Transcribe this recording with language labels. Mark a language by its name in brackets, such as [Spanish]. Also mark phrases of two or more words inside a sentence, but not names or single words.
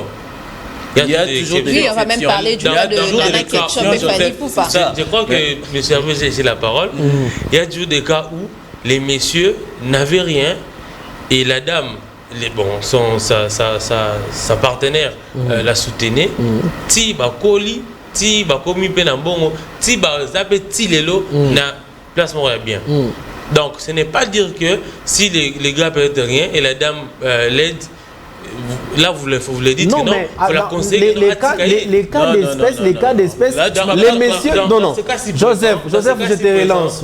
[French] Il y a toujours des exceptions. Oui, on va même parler du cas de Nana Ketchup et Fanny Poupa. Je crois que M. Hervé, j'ai ici la parole. Il y a toujours des cas où les messieurs n'avaient rien et la dame, sa partenaire la soutenait. [Lingala] Ti bakoli, ti bakomi penambongo, ti bazape ti lelo na [French] placement bien. Donc, ce n'est pas dire que si les gars peuvent rien et la dame l'aide, là vous le dites non, que non, il faut la conseiller. Les cas d'espèce, les messieurs, non, Joseph, je te relance.